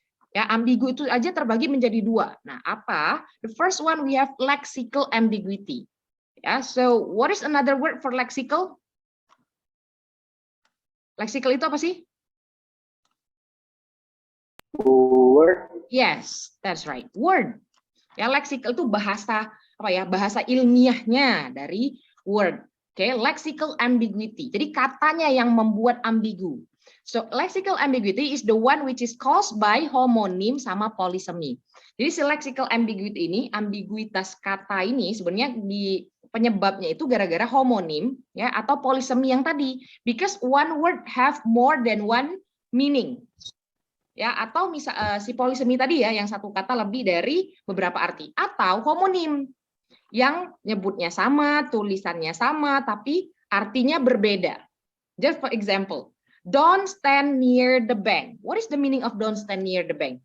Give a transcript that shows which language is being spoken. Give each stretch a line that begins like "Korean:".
Indonesian: Ya, ambigu itu aja terbagi menjadi dua. Nah, apa?
English: The first one we have lexical ambiguity. Ya, so what is another word for lexical?
Indonesian: Lexical itu apa sih?
English: Word. Yes, that's right. Word.
Indonesian: Ya, lexical itu bahasa bahasa ilmiahnya dari word. Oke, lexical ambiguity. Jadi katanya yang membuat ambigu.
English: So, lexical ambiguity is the one which is caused by homonym sama polysemy.
Indonesian: Jadi si lexical ambiguity ini, ambiguitas kata ini sebenarnya di penyebabnya itu gara-gara homonym ya atau polysemy yang tadi.
English: Because one word have more than one meaning.
Indonesian: Ya, atau si polysemy tadi ya yang satu kata lebih dari beberapa arti, atau homonim yang nyebutnya sama, tulisannya sama, tapi artinya berbeda.
English: Just for example, don't stand near the bank. What is the meaning of don't stand near the bank?